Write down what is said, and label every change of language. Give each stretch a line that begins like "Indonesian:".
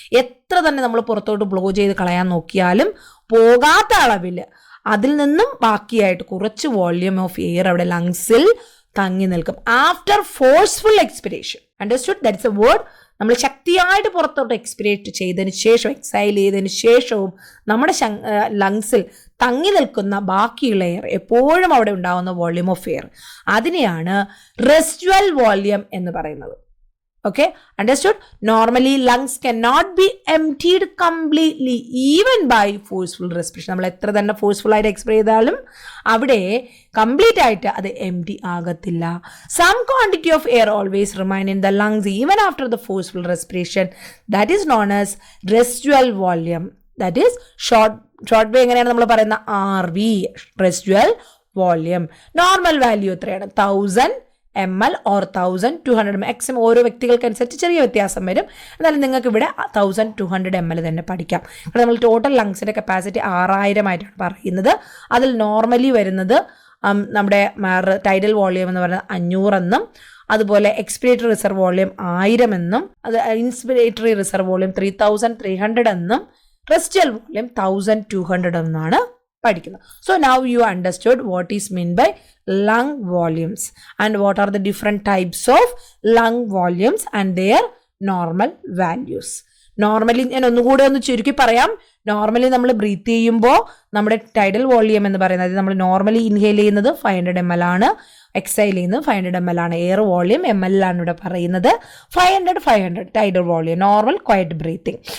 Malayalam: എത്ര തന്നെ നമ്മൾ പുറത്തോട്ട് ബ്ലോ ചെയ്ത് കളയാൻ നോക്കിയാലും പോകാത്ത അളവിൽ അതിൽ നിന്നും ബാക്കിയായിട്ട് കുറച്ച് വോളിയം ഓഫ് എയർ അവിടെ ലങ്സിൽ തങ്ങി നിൽക്കും
English: After forceful expiration. Understood? That's a word.
Malayalam: നമ്മൾ ശക്തിയായിട്ട് പുറത്തോട്ട് എക്സ്പിരേറ്റ് ചെയ്തതിന് ശേഷം, എക്സൈൽ ചെയ്തതിന് ശേഷവും നമ്മുടെ ലങ്സിൽ തങ്ങി നിൽക്കുന്ന ബാക്കിയുള്ള എയർ, എപ്പോഴും അവിടെ ഉണ്ടാകുന്ന വോളിയം ഓഫ് എയർ, അതിനെയാണ് റെസിഡ്യുവൽ വോളിയം എന്ന് പറയുന്നത്.
English: Okay, understood? Normally lungs cannot be emptied completely even by forceful respiration.
Malayalam: നമ്മൾ എത്ര തന്നെ ഫോഴ്സ്ഫുൾ ആയിട്ട് എക്സ്പ്രേ ചെയ്താലും അവിടെ കംപ്ലീറ്റ് ആയിട്ട് അത് എംപ്റ്റി ആകത്തില്ല.
English: Some quantity of air always remain in the lungs even after the forceful respiration. That is known as residual volume. That is short way
Malayalam: എങ്ങനെയാണ് നമ്മൾ പറയുന്ന
English: RV, residual volume.
Malayalam: Normal value എത്രയാണ്? 1000 ml or 1200 maximum ഓരോ വ്യക്തികൾക്കനുസരിച്ച് ചെറിയ വ്യത്യാസം വരും. എന്നാലും നിങ്ങൾക്ക് ഇവിടെ 1200 ml തന്നെ പഠിക്കാം. ഇവിടെ നമ്മൾ ടോട്ടൽ ലങ്സിന്റെ കപ്പാസിറ്റി 6000 ആയിട്ടാണ് പറയുന്നത്. അതിൽ നോർമലി വരുന്നത് നമ്മുടെ ടൈഡൽ വോളിയം എന്ന് പറയുന്നത് 500 എന്നും, അതുപോലെ എക്സ്പിരേറ്ററി റിസർവ് വോളിയം 1000 എന്നും, അത് ഇൻസ്പിരേറ്ററി റിസർവ് വോളിയം 3300 എന്നും, റെസിഡ്യുവൽ വോളിയം 1200 എന്നാണ് പഠിക്കുന്നത്.
English: So now you understood what is meant by lung volumes and what are the different types of lung volumes and their normal values.
Malayalam: Normally ഞാൻ ഒന്നുകൂടെ ഒന്ന് ചുരുക്കി പറയാം. നോർമലി നമ്മൾ ബ്രീത്ത് ചെയ്യുമ്പോൾ നമ്മുടെ ടൈഡൽ വോളിയം എന്ന് പറയുന്നത്, നമ്മൾ നോർമലി ഇൻഹെയിൽ ചെയ്യുന്നത് 500 ml ആണ്, എക്സൈൽ ചെയ്യുന്നത് 500 ml ആണ്. എയർ വോളിയം ml ആണ് ഇവിടെ പറയുന്നത്. 500 tidal volume, normal quiet breathing.